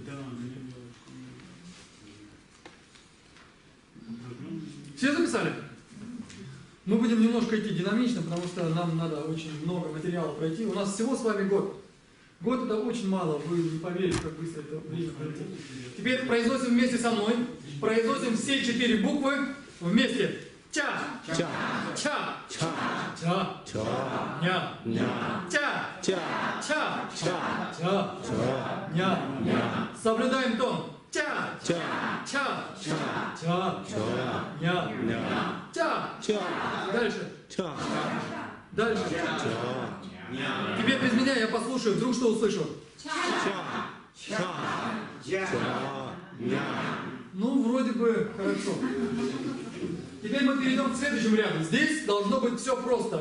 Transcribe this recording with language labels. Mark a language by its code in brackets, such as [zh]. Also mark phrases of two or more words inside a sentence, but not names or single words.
[ru] Все записали? Мы будем немножко идти динамично, потому что нам надо очень много материала пройти. У нас всего с вами год. Год это очень мало, вы не поверите, как быстро это время пройти. Теперь произносим вместе со мной. Произносим все 4 буквы вместе. Ча, ча, ча, ча, ча, ча, ня, ня, ча, ча, ча, ча, ча, ча, ня, ня. Соблюдаем тон. Ча, ча, ча, ча, ча, ча, ня, ня, ча, ча. Дальше. Ча. Дальше. Ча. Теперь без меня я послушаю, вдруг что услышу. Ча, ча, ча, ня. Ну, вроде бы хорошо. Теперь мы перейдем к следующему ряду. Здесь должно быть все просто.